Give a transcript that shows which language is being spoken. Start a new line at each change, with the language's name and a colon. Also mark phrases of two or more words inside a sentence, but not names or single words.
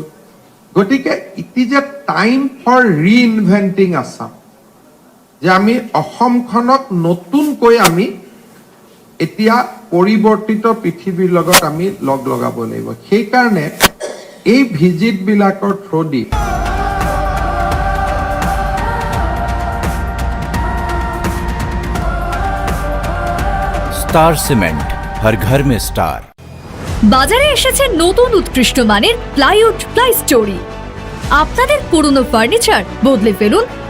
Assamese: গতিকে
English: it is a time for reinventing Assam,
Assamese: যে আমি অসমখনক নতুনকৈ আমি এতিয়া পৰিৱৰ্তিত পৃথিৱীৰ লগত আমি লগ লগাব লাগিব। সেইকাৰণে এই ভিজিটবিলাকৰ থ্ৰুদি
Hindi: स्टार सीमेंट, हर घर में स्टार।
Bangla: বাজারে এসেছে নতুন উৎকৃষ্ট মানের প্লাইউড প্লাই স্টোরি। আপনাদের পুরনো ফার্নিচার বদলে ফেলুন